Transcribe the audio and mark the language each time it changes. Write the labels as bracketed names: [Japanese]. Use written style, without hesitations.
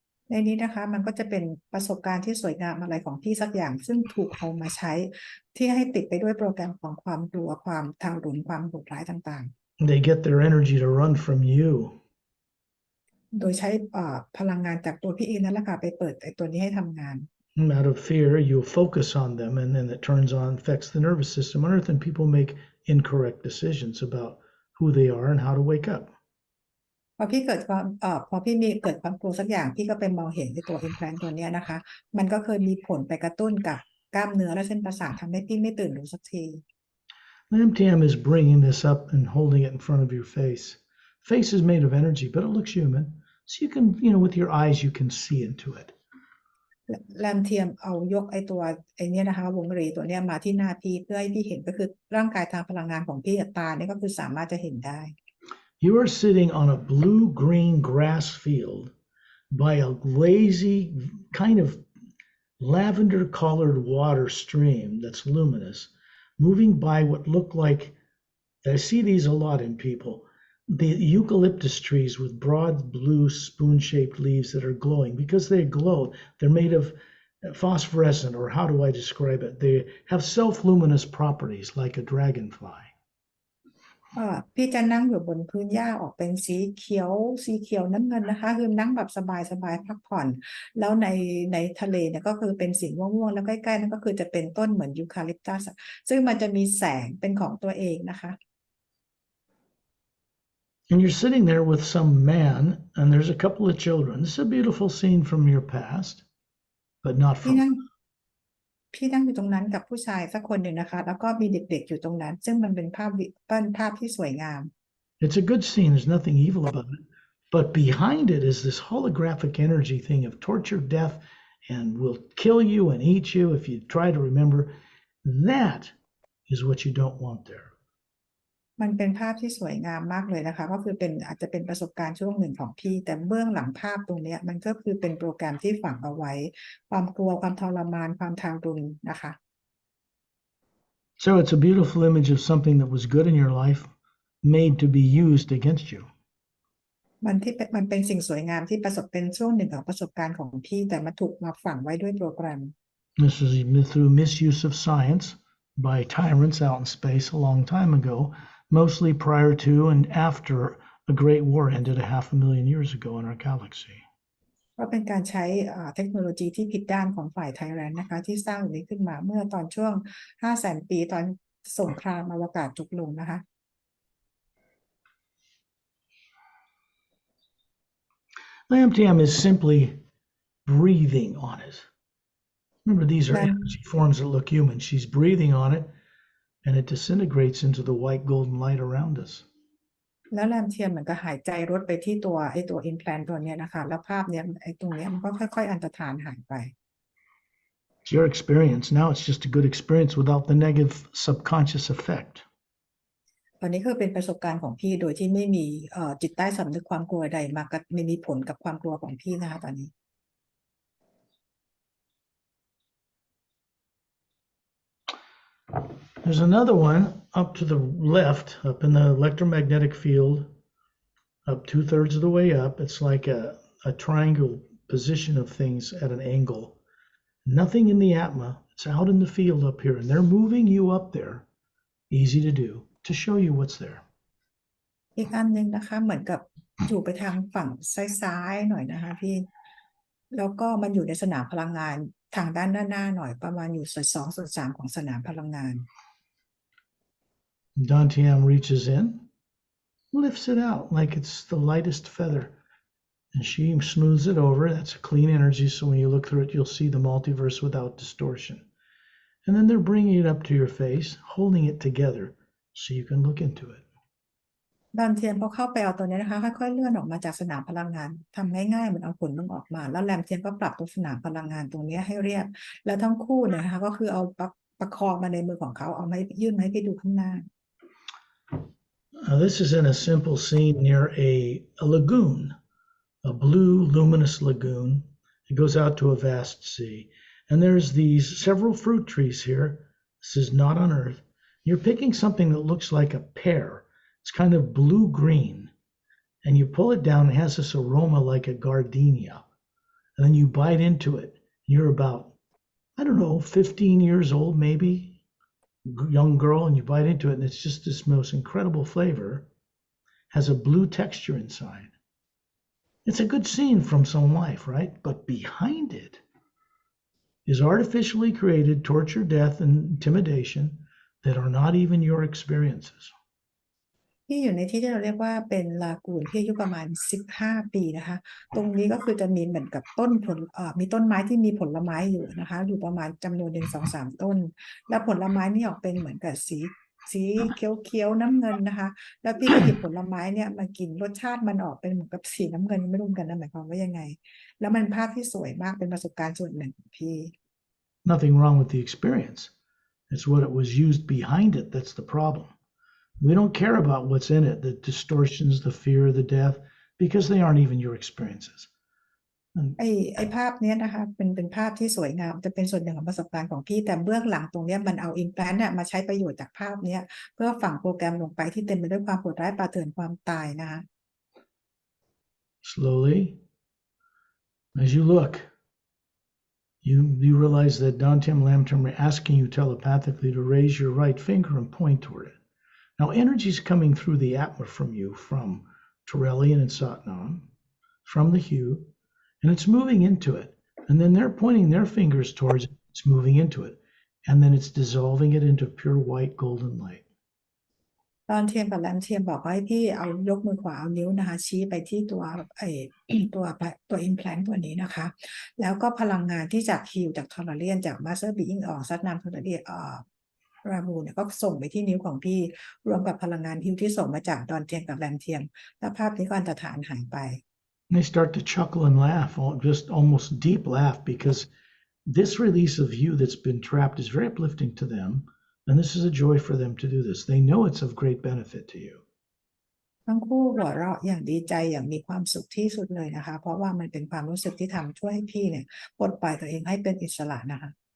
[Thai] ในนี้นะคะมันก็จะเป็นประสบการณ์ที่สวยงามอะไรของพี่สักอย่างซึ่งถูกเอามาใช้ที่ให้ติดไปด้วยโปรแกรมของความกลัวความทารุณความโหดร้ายต่างๆ [English] They get their energy to run from you. [Thai] โดยใช้พลังงานจากตัวพี่เองนั่นแหละค่ะไปเปิดไอ้ตัวนี้ให้ทำงาน [English] Out of fear, you focus on them, and then it turns on, affects the nervous system on Earth, and people make incorrect decisions about who they are and how to wake up. [Thai] พอพี่เกิดความกลัวสักอย่างพี่ก็ไปมองเห็นในตัวอิมแพลนต์ตัวนี้นะคะมันก็เคยมีผลไปกระตุ้นกับกล้ามเนื้อและเส้นประสาททำให้พี่ไม่ตื่นรู้สักที [English] Lamtiam is bringing this up and holding it in front of your face. Face is made of energy, but it looks human. So you can, with your eyes, you can see into it. [Thai] แรมเทียมเอายกไอ้นี้นะคะวงรีตัวเนี้ยมาที่หน้าพี่เพื่อให้พี่เห็นก็คือร่างกายทางพลังงานของพี่ตาเนี่ยก็คือสามารถจะเห็นได้ [English] You are sitting on a blue-green grass field by a lazy kind of lavender-colored water stream that's luminous, moving by what look like, I see these a lot in people, the eucalyptus trees with broad blue spoon-shaped leaves that are glowing. Because they glow, they're made of phosphorescent, or how do I describe it? They have self-luminous properties like a dragonfly. [Thai] พี่จะนั่งอยู่บนพื้นหญ้าออกเป็นสีเขียวน้ำเงินนะคะคือนั่งแบบสบายพักผ่อนแล้วในทะเลเนี่ยก็คือเป็นสีม่วงๆแล้วใกล้ๆนั่นก็คือจะเป็นต้นเหมือนยูคาลิปตัสซึ่งมันจะมีแสงเป็นของตัวเองนะคะ [English] And you're sitting there with some man, and there's a couple of children. This is a beautiful scene from your past, but not [Thai] พี่ [English] from. [Thai] นั่งพี่นั่งอยู่ตรงนั้นกับผู้ชายสักคนหนึ่งนะคะแล้วก็มีเด็กๆอยู่ตรงนั้นซึ่งมันเป็นภาพที่สวยงาม [English] It's a good scene. There's nothing evil about it. But behind it is this holographic energy thing of torture, death, and will kill you and eat you if you try to remember. That is what you don't want there. [Thai] มันเป็นภาพที่สวยงามมากเลยนะคะก็คืออาจจะเป็นประสบการณ์ช่วงหนึ่งของพี่แต่เบื้องหลังภาพตรงนี้มันก็คือเป็นโปรแกรมที่ฝังเอาไว้ความกลัวความทรมานความทารุณนะคะ [English] So it's a beautiful image of something that was good in your life made to be used against you. [Thai] มันเป็นสิ่งสวยงามที่เป็นช่วงหนึ่งของประสบการณ์ของพี่แต่มันถูกมาฝังไว้ด้วยโปรแกรม [English] This is through misuse of science by tyrants out in space a long time ago, mostly prior to and after a great war ended 500,000 years ago in our galaxy. [Thai] ก็เป็นการใช้เทคโนโลยีที่ผิดด้านของฝ่ายไทยแลนด์นะคะที่สร้างนี้ขึ้นมาเมื่อตอนช่วง 500,000 ปีตอนสงครามอวกาศจบลงนะคะ [English] Lambtiam is simply breathing on it. Remember, these are energy forms that look human. She's breathing on it, and it disintegrates into the white golden light around us. [Thai] แล้วแรมเทียมเหมือนกับหายใจรดไปที่ตัวอิมแพลนตัวเนี้ยนะคะแล้วภาพเนี้ยตรงเนี้ยมันก็ค่อยๆอันตรธานหายไป [English] It's your experience. Now it's just a good experience without the negative subconscious effect. [Thai] ตอนนี้คือเป็นประสบการณ์ของพี่โดยที่ไม่มีจิตใต้สำนึกความกลัวใดมากับไม่มีผลกับความกลัวของพี่นะคะตอนนี้ [English] There's another one up to the left, up in the electromagnetic field, up 2/3 of the way up. It's like a triangle position of things at an angle. Nothing in the Atma. It's out in the field up here, and they're moving you up there. Easy to do, to show you what's there. [Thai] อีกอันหนึ่งนะคะเหมือนกับอยู่ไปทางฝั่งซ้ายๆหน่อยนะคะพี่แล้วก็มันอยู่ในสนามพลังงานทางด้านหน้าหน่อยประมาณอยู่2/3 ของสนามพลังงาน [English] Dantiam reaches in, lifts it out like it's the lightest feather, and she smooths it over. That's a clean energy, so when you look through it, you'll see the multiverse without distortion. And then they're bringing it up to your face, holding it together so you can look into it. [Thai] ดอนเทียนพอเข้าไปเอาตัวนี้นะคะค่อยๆเลื่อนออกมาจากสนามพลังงานทำง่ายๆเหมือนเอาขนมันออกมาแล้วแรมเทียนก็ปรับตัวสนามพลังงานตรงนี้ให้เรียบแล้วทั้งคู่เนี่ยนะคะก็คือเอาประคองมาในมือของเขาเอามายื่นมาให้พี่ดูข้างหน้า [English] This is in a simple scene near a lagoon, a blue luminous lagoon. It goes out to a vast sea. And there's these several fruit trees here. This is not on Earth. You're picking something that looks like a pear. It's kind of blue-green. And you pull it down, it has this aroma like a gardenia. And then you bite into it. You're about, I don't know, 15 years old maybe, young girl, and you bite into it, and it's just this most incredible flavor. Has a blue texture inside. It's a good scene from some life, right? But behind it is artificially created torture, death, and intimidation that are not even your experiences. [Thai] ที่อยู่ในที่เราเรียกว่าเป็นลากูนที่อายุประมาณ15 ปีนะคะตรงนี้ก็คือจะมีเหมือนกับมีต้นไม้ที่มีผลไม้อยู่นะคะอยู่ประมาณจำนวน1-2-3 ต้นแล้วผลไม้นี่ออกเป็นเหมือนกับสีเขียวๆน้ำเงินนะคะแล้วพี่ก็หยิบผลไม้เนี่ยมากินรสชาติมันออกเป็นเหมือนกับสีน้ำเงินไม่รู้กันนะหมายความว่ายังไงแล้วมันภาพที่สวยมากเป็นประสบการณ์ส่วนหนึ่งของพี่ [English] Nothing wrong with the experience. It's what it was used behind it that's the problem. We don't care about what's in it, the distortions, the fear, the death, because they aren't even your experiences. [Thai] ไอ้ภาพนี้นะคะเป็นภาพที่สวยงามจะเป็นส่วนหนึ่งของประสบการณ์ของพี่แต่เบื้องหลังตรงนี้มันเอาอิมแพลนต์มาใช้ประโยชน์จากภาพนี้เพื่อฝังโปรแกรมลงไปที่เต็มไปด้วยความโหดร้ายป่าเถื่อนความตายนะคะ [English] Slowly, as you look, you realize that Dantiam Lamtim are asking you telepathically to raise your right finger and point toward it. Now, energy is coming through the Atma from you, from Torellian and Satnam, from the hue, and it's moving into it. And then they're pointing their fingers towards it. It's moving into it. And then it's dissolving it into pure white golden light. [Thai] ตอนเทียมกับแรมเทียมบอกว่าให้พี่เอายกมือขวาเอานิ้วนะคะชี้ไปที่ตัวไอตัว implant ตัวนี้นะคะแล้วก็พลังงานที่จากฮิลจากทอร์เรียนจากมาสเตอร์บีอิงออกซัดนำทอร์เรียนรามูเนี่ยก็ส่งไปที่นิ้วของพี่รวมกับพลังงานฮิลที่ส่งมาจากดอนเทียมกับแรมเทียมแล้วภาพนี้ก็อันตรธานหายไป [English] They start to chuckle and laugh, just almost deep laugh, because this release of you that's been trapped is very uplifting to them, and this is a joy for them to do this. They know it's of great benefit to you. [Thai] ทั้งคู่หัวเราะอย่างดีใจอย่างมีความสุขที่สุดเลยนะคะเพราะว่ามันเป็นความรู้สึกที่ทำช่วยให้พี่เนี่ยปลดปล่อยตัวเองให้เป็นอิสระนะคะ